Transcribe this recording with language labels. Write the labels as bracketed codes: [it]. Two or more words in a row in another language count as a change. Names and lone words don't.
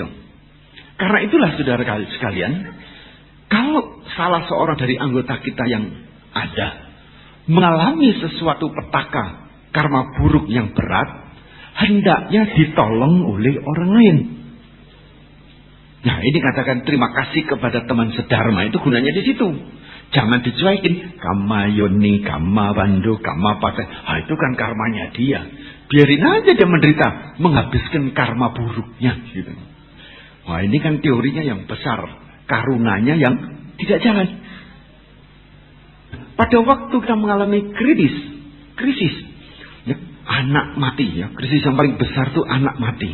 [id] Karena itulah saudara sekalian, kalau salah seorang dari anggota kita yang ada mengalami sesuatu petaka karma buruk yang berat, hendaknya ditolong oleh orang lain. Nah, ini katakan terima kasih kepada teman sedharma, itu gunanya di situ. Jangan dicuekin, [pi] kama yoni, kama bando, kama pakai. [id] Itu kan karmanya dia. Biarin aja dia menderita, menghabiskan karma buruknya gitu. Wah, ini kan teorinya yang besar, karunanya yang tidak jalan. Pada waktu kita mengalami krisis, ya, anak mati ya, krisis yang paling besar itu anak mati.